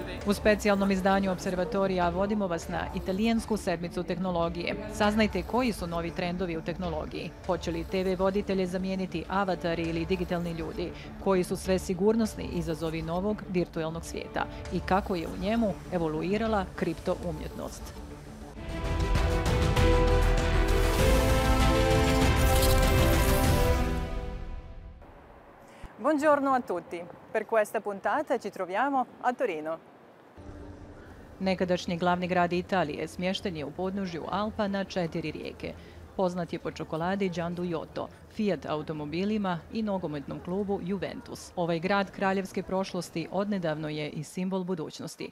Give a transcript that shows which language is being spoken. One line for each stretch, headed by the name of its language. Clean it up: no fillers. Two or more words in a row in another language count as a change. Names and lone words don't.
Bosnian: U specijalnom izdanju Opservatorija vodimo vas na italijansku sedmicu tehnologije. Saznajte koji su novi trendovi u tehnologiji. Hoće li TV voditelje zamijeniti avatari ili digitalni ljudi? Koji su sve sigurnosni izazovi novog virtuelnog svijeta? I kako je u njemu evoluirala kripto-umjetnost?
Italian: Buongiorno a tutti. Per questa puntata ci troviamo a Torino.
Bosnian: Nekadašnji glavni grad Italije smješten je u podnožju Alpa na 4 rijeke. Poznat je po čokoladi Gianduioto, Fiat automobilima i nogometnom klubu Juventus. Ovaj grad kraljevske prošlosti odnedavno je i simbol budućnosti.